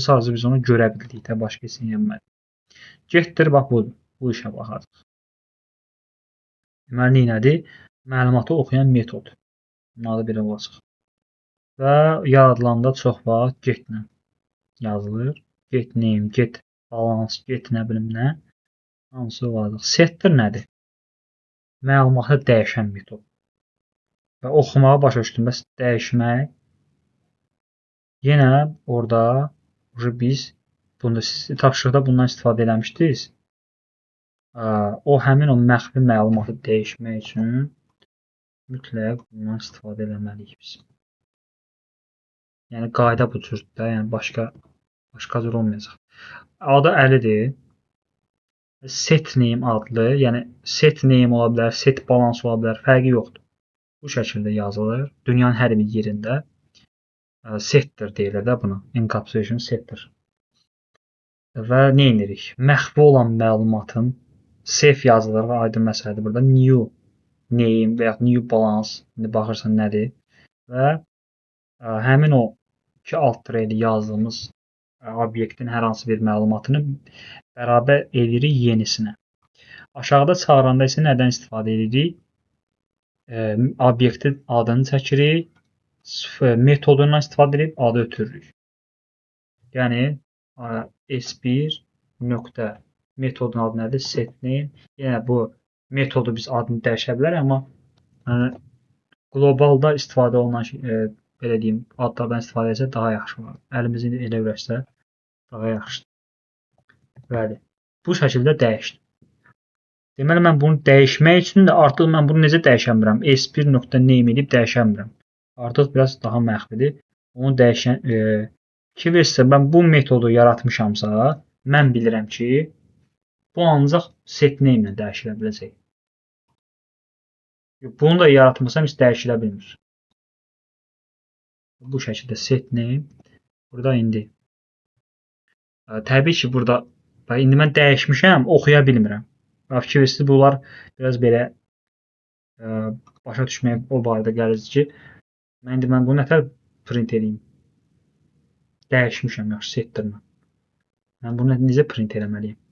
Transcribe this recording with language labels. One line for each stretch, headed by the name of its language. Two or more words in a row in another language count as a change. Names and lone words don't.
Azerbaijani: Sadəcə biz onu görə bildik də, başqa heç nə eləmədik. Getdir, bax budur. Bu işə baxacağıq. Deməli, nədir? Məlumatı oxuyan metod. Bunun adı belə olacaq. Və yaradılanda çox vaxt getlə yazılır.
English: Get name, get balance,
Azerbaijani: get nə bilim nə. Hansı olacaq? Setdir nədir? Məlumatı dəyişən metod. Və oxumağı başa düşdüm. Bəs dəyişmək yenə orada biz bunda siz tapşırıqda bundan istifadə eləmişdiniz. O həmin o məxfi məlumatı dəyişmək üçün mütləq bundan istifadə eləməliyik biz. Yəni qayda bu cürdür də, yəni başqa cür olmayacaq. Adı Əlidir.
English: Set name
Azerbaijani: adlı, yəni
English: set name
Azerbaijani: ola bilər, set balans ola bilər, fərqi yoxdur. Bu şəkildə yazılır. Dünyanın hər bir yerində setdir deyilir də buna. Encapsulation setdir. Və nə edirik? Məxfi olan məlumatın save yazılır və aydın məsələdir. Burada
English: new name
Azerbaijani: və ya
English: new balance
Azerbaijani: indi baxırsan nədir? Və həmin o iki alt tireli yazdığımız obyektin hər hansı bir məlumatını bərabər edirik yenisinə. Aşağıda çağıranda isə nədən istifadə edirik? Obyektin adını çəkirik, metodundan istifadə edib adı ötürürük. Yəni S1 nöqtə metodun adı nədir?
English: Set name.
Azerbaijani: Yəni bu metodu biz adını dəyişə bilərik, amma qlobalda istifadə olunan belə deyim, adlardan istifadə etsək daha yaxşı olar. Əlimizi elə öyrəşsə daha yaxşıdır. Bəli. Bu şəkildə dəyişdim. Deməli mən bunu dəyişmək üçün də artıq mən bunu necə dəyişə bilirəm? S1 nöqtə name edib dəyişə bilirəm. Artıq biraz daha məxfidir. Onu dəyişən ki versə mən bu metodu yaratmışamsa, mən bilirəm ki, bu ancaq
English: set name
Azerbaijani: ilə dəyişilə biləcək. Bunu da yaratmasam heç dəyişilə bilmir. Bu şəkildə
English: set name.
Azerbaijani: Burada indi. Təbii ki, burada indi mən dəyişmişəm, oxuya bilmirəm. Fikir versiniz, bunlar biraz belə başa düşməyə o barədə gəlir ki, mən bunu nətər print edeyim? Dəyişmişəm, yaxşı setdirmə. Mən bunu necə print eləməliyim?